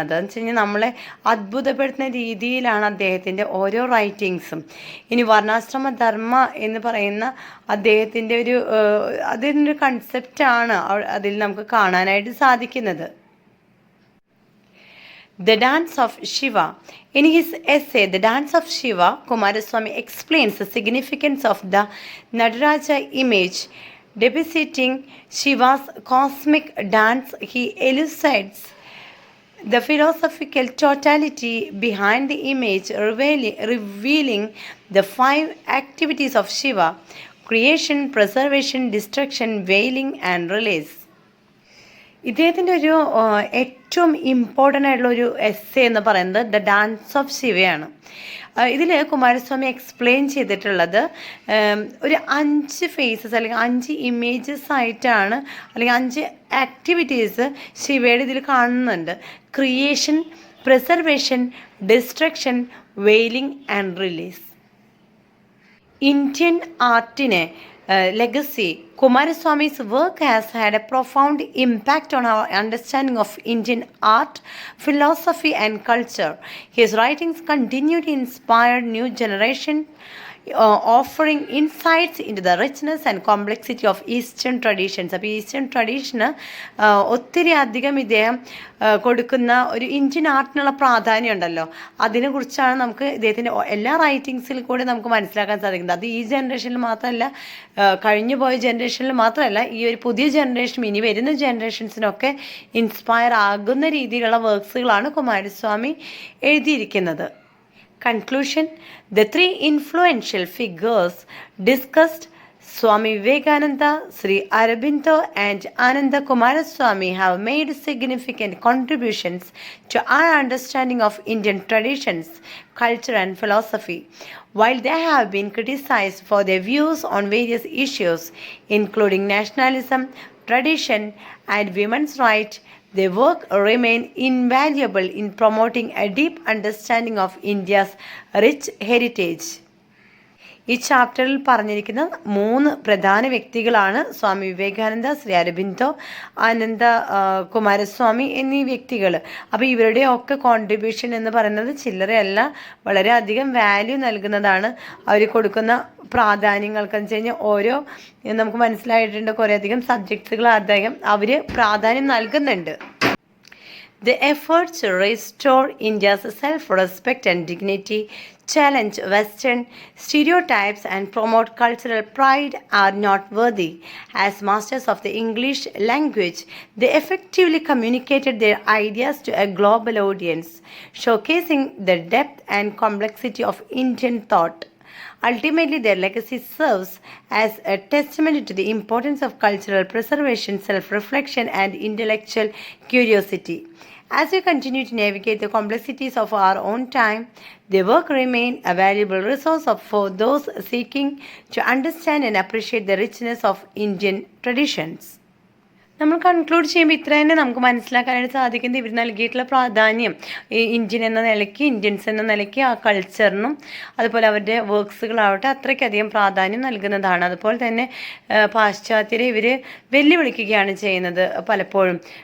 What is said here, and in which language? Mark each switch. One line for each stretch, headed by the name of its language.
Malayalam: അതെന്ന് വെച്ച് കഴിഞ്ഞാൽ നമ്മളെ അത്ഭുതപ്പെടുത്തുന്ന രീതിയിലാണ് അദ്ദേഹത്തിൻ്റെ ഓരോ റൈറ്റിങ്സും. ഇനി വർണ്ണാശ്രമ ധർമ്മ എന്ന് പറയുന്ന അദ്ദേഹത്തിൻ്റെ അതിൻ്റെ ഒരു കൺസെപ്റ്റാണ് അതിൽ നമുക്ക് കാണാനായിട്ട് സാധിക്കുന്നത്.
English: The Dance of Shiva. In his essay, The Dance of Shiva, Kumaraswamy explains the significance of the Nataraja image depicting Shiva's cosmic dance. He elucidates the philosophical totality behind the image, revealing the 5 activities of Shiva: creation, preservation, destruction, veiling, and release.
Malayalam: ഇദ്ദേഹത്തിൻ്റെ ഏറ്റവും important ആയിട്ടുള്ള ഒരു essay എന്ന് പറയുന്നത് the dance of ശിവയാണ്. ഇതിൽ Kumaraswamy explain ചെയ്തിട്ടുള്ളത് ഒരു 5 faces അല്ലെങ്കിൽ 5 ഇമേജസ് ആയിട്ടാണ്, അല്ലെങ്കിൽ 5 ആക്ടിവിറ്റീസ് ശിവയുടെ ഇതിൽ കാണുന്നുണ്ട്. Creation, preservation, destruction, vailing and release. Indian ആർട്ടിനെ legacy.
English: Kumaraswamy's work has had a profound impact on our understanding of Indian art, philosophy, and culture. His writings continue to inspire new generation, offering insights into the richness and complexity of Eastern traditions.
Malayalam: അപ്പോൾ eastern ട്രഡീഷന് ഒത്തിരി അധികം ഇദ്ദേഹം കൊടുക്കുന്ന ഒരു Indian ആർട്ടിനുള്ള പ്രാധാന്യം ഉണ്ടല്ലോ, അതിനെക്കുറിച്ചാണ് നമുക്ക് ഇദ്ദേഹത്തിൻ്റെ എല്ലാ റൈറ്റിങ്സിൽ കൂടെ നമുക്ക് മനസ്സിലാക്കാൻ സാധിക്കുന്നത്. അത് ഈ ജനറേഷനിൽ മാത്രമല്ല, കഴിഞ്ഞു പോയ ജനറേഷനിൽ മാത്രമല്ല, ഈ ഒരു പുതിയ ജനറേഷൻ, ഇനി വരുന്ന ജനറേഷൻസിനൊക്കെ ഇൻസ്പയർ ആകുന്ന രീതിയിലുള്ള വർക്ക്സുകളാണ് കുമാരസ്വാമി എഴുതിയിരിക്കുന്നത്.
English: Conclusion. The 3 influential figures discussed, Swami Vivekananda, Sri Aurobindo, and Ananda Kumaraswamy, have made significant contributions to our understanding of Indian traditions, culture, and philosophy. While they have been criticized for their views on various issues, including nationalism, tradition, and women's rights, their work remain invaluable in promoting a deep understanding of India's rich heritage.
Malayalam: ഈ ചാപ്റ്ററിൽ പറഞ്ഞിരിക്കുന്ന 3 പ്രധാന വ്യക്തികളാണ് സ്വാമി വിവേകാനന്ദ, ശ്രീ അരബിന്ദോ, ആനന്ദ കുമാരസ്വാമി എന്നീ വ്യക്തികൾ. അപ്പോൾ ഇവരുടെയൊക്കെ contribution എന്ന് പറയുന്നത് ചില്ലറയല്ല, വളരെയധികം വാല്യൂ നൽകുന്നതാണ്. അവർ കൊടുക്കുന്ന പ്രാധാന്യങ്ങൾക്കെന്ന് വെച്ച് കഴിഞ്ഞാൽ ഓരോ നമുക്ക് മനസ്സിലായിട്ടുണ്ട് കുറേയധികം സബ്ജക്ട്സുകൾ അവർ പ്രാധാന്യം നൽകുന്നുണ്ട്.
English: The efforts to restore India's self-respect and dignity, challenge Western stereotypes, and promote cultural pride are noteworthy. As masters of the English language, they effectively communicated their ideas to a global audience, showcasing the depth and complexity of Indian thought. Ultimately, their legacy serves as a testimony to the importance of cultural preservation, self-reflection, and intellectual curiosity. As we continue to navigate the complexities of our own time, their work remains a valuable resource for those seeking to understand and appreciate the richness of Indian traditions.
Malayalam: നമ്മൾ conclude ചെയ്യുമ്പോൾ ഇത്ര തന്നെ നമുക്ക് മനസ്സിലാക്കാനായിട്ട് സാധിക്കുന്നത് ഇവർ നൽകിയിട്ടുള്ള പ്രാധാന്യം ഈ ഇന്ത്യൻ എന്ന നിലയ്ക്ക്, ഇന്ത്യൻസ് എന്ന നിലയ്ക്ക് ആ കൾച്ചറിനും അതുപോലെ അവരുടെ വർക്ക്സുകളാവട്ടെ അത്രയ്ക്കധികം പ്രാധാന്യം നൽകുന്നതാണ്. അതുപോലെ തന്നെ പാശ്ചാത്യരെ ഇവർ വെല്ലുവിളിക്കുകയാണ് ചെയ്യുന്നത് പലപ്പോഴും.